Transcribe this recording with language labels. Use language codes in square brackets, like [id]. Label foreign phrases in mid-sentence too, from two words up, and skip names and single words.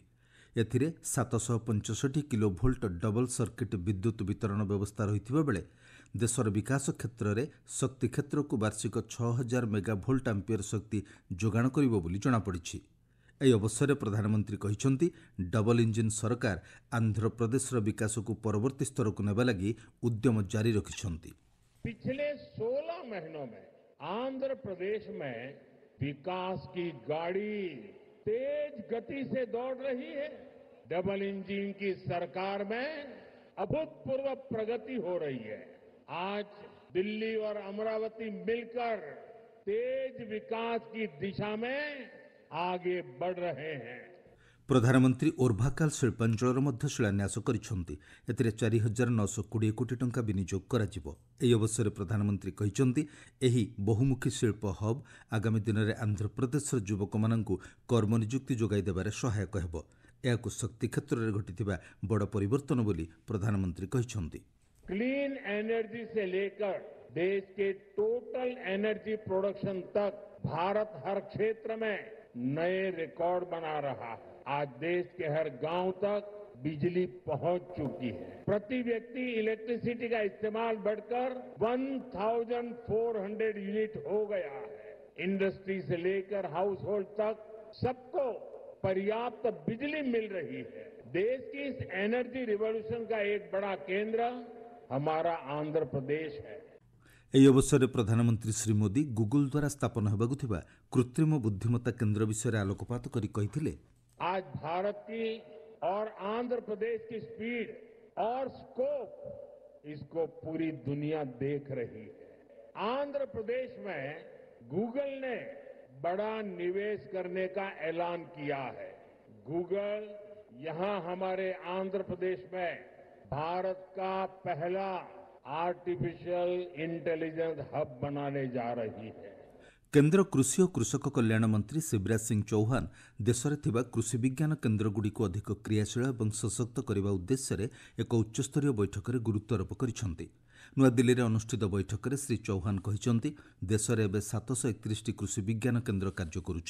[or] ଏଥିରେ 765 କିଲୋଭୋଲ୍ଟ [en] double circuit [or] ବିଦ୍ୟୁତ୍ ବିତରଣ ବ୍ୟବସ୍ଥା ରହିଥିବା ବେଳେ ଦେଶର ବିକାଶ କ୍ଷେତ୍ରରେ ଶକ୍ତି କ୍ଷେତ୍ରକୁ ବାର୍ଷିକ 6000 [en] megavolt ampere [or] ଶକ୍ତି ଯୋଗାଣ କରିବ ବୋଲି ଜଣାପଡ଼ିଛି। ଏହି ଅବସରରେ ପ୍ରଧାନମନ୍ତ୍ରୀ କହିଛନ୍ତି, [en] double engine [or] ସରକାର ଆନ୍ଧ୍ରପ୍ରଦେଶର ବିକାଶକୁ ପରବର୍ତ୍ତୀ ସ୍ତରକୁ ନେବା ଲାଗି ଉଦ୍ୟମ ଜାରି ରଖିଛନ୍ତି। [hi] पिछले 16 महीनों में आंध्र प्रदेश में विकास की गाड़ी तेज गति से दौड़ रही है। [en] double engine [hi] की सरकार में अभूतपूर्व प्रगति हो रही है। आज दिल्ली और अमरावती मिलकर तेज विकास की दिशा में आगे बढ़ रहे हैं। [or] ପ୍ରଧାନମନ୍ତ୍ରୀ ଓର୍ଭାକାଲ ଶିଳ୍ପାଞ୍ଚଳର ମଧ୍ୟ ଶିଳାନ୍ୟାସ କରିଛନ୍ତି। ଏଥିରେ 4920 କୋଟି ଟଙ୍କା ବିନିଯୋଗ କରାଯିବ। ଏହି ଅବସରରେ ପ୍ରଧାନମନ୍ତ୍ରୀ କହିଛନ୍ତି, ଏହି ବହୁମୁଖୀ ଶିଳ୍ପ ହବ୍ ଆଗାମୀ ଦିନରେ ଆନ୍ଧ୍ରପ୍ରଦେଶର ଯୁବକମାନଙ୍କୁ କର୍ମନିଯୁକ୍ତି ଯୋଗାଇ ଦେବାରେ ସହାୟକ ହେବ। ଏହାକୁ ଶକ୍ତି କ୍ଷେତ୍ରରେ ଘଟିଥିବା ବଡ଼ ପରିବର୍ତ୍ତନ ବୋଲି ପ୍ରଧାନମନ୍ତ୍ରୀ କହିଛନ୍ତି। [en] clean energy [hi] से लेकर देश के [en] total energy production [hi] तक भारत हर क्षेत्र में नए रिकॉर्ड बना रहा है। आज देश के हर गांव तक बिजली पहुंच चुकी है। प्रति व्यक्ति इलेक्ट्रिसिटी का इस्तेमाल बढ़कर 1400 यूनिट हो गया है। इंडस्ट्री से लेकर [en] house hold [hi] तक सबको पर्याप्त बिजली मिल रही है। देश की इस [en] energy revolution [hi] का एक बड़ा केंद्र हमारा आंध्र प्रदेश है। [or] ଏହି ଅବସରରେ ପ୍ରଧାନମନ୍ତ୍ରୀ ଶ୍ରୀ ମୋଦି ଗୁଗୁଲ ଦ୍ୱାରା ସ୍ଥାପନ ହେବାକୁ ଥିବା କୃତ୍ରିମ ବୁଦ୍ଧିମତ୍ତା କେନ୍ଦ୍ର ବିଷୟରେ ଆଲୋକପାତ କରି କହିଥିଲେ, [hi] आज भारत की और आंध्र प्रदेश की स्पीड और स्कोप इसको पूरी दुनिया देख रही है। आंध्र प्रदेश में गूगल ने बड़ा निवेश करने का ऐलान किया है। गूगल यहां हमारे आंध्र प्रदेश में भारत का पहला [en] artificial intelligence hub [hi] बनाने जा रही है। [or] କେନ୍ଦ୍ର କୃଷି ଓ କୃଷକ କଲ୍ୟାଣ ମନ୍ତ୍ରୀ ଶିବରାଜ ସିଂ ଚୌହାନ ଦେଶରେ ଥିବା କୃଷି ବିଜ୍ଞାନ କେନ୍ଦ୍ରଗୁଡ଼ିକୁ ଅଧିକ କ୍ରିୟାଶୀଳ ଏବଂ ସଶକ୍ତ କରିବା ଉଦ୍ଦେଶ୍ୟରେ ଏକ ଉଚ୍ଚସ୍ତରୀୟ ବୈଠକରେ ଗୁରୁତ୍ୱାରୋପ କରିଛନ୍ତି। ନୂଆଦିଲ୍ଲୀରେ ଅନୁଷ୍ଠିତ ବୈଠକରେ ଶ୍ରୀ ଚୌହାନ କହିଛନ୍ତି, ଦେଶରେ ଏବେ 731ଟି କୃଷି ବିଜ୍ଞାନ କେନ୍ଦ୍ର କାର୍ଯ୍ୟ କରୁଛି।